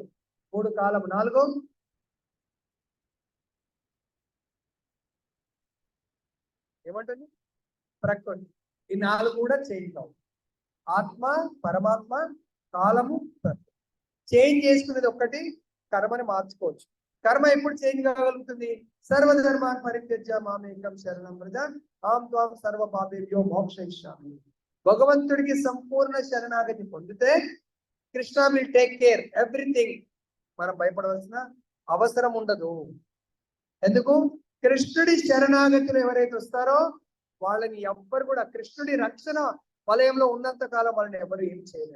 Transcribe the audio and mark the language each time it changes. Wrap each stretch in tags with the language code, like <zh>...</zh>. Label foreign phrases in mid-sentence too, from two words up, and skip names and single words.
<te>3 కాలం, 4 ఏమంటుంది? ప్రకృతి. ఈ 4 కూడా చేంజ్ కావు. ఆత్మ, పరమాత్మ, కాలము, ప్రకృతి. చేంజ్ చేసుకునేది ఒక్కటి, కర్మని మార్చుకోవచ్చు. కర్మ ఎప్పుడు చేంజ్ కాగలుగుతుంది?</te> <sa>సర్వధర్మాన్ పరిత్యజ్య మామేకం శరణం వ్రజ అహం త్వాం సర్వ పాపేభ్యో మోక్షయిష్యామి.</sa> <te>భగవంతుడికి సంపూర్ణ శరణాగతి పొందితే కృష్ణ</te> <en>will take care everything.</en> <te>మనం భయపడవలసిన అవసరం ఉండదు. ఎందుకు? కృష్ణుడి శరణాగతులు ఎవరైతే వస్తారో వాళ్ళని ఎవ్వరు కూడా, కృష్ణుడి రక్షణ వలయంలో ఉన్నంత కాలం వాళ్ళని ఎవరు ఏం చేయలేరు.</te>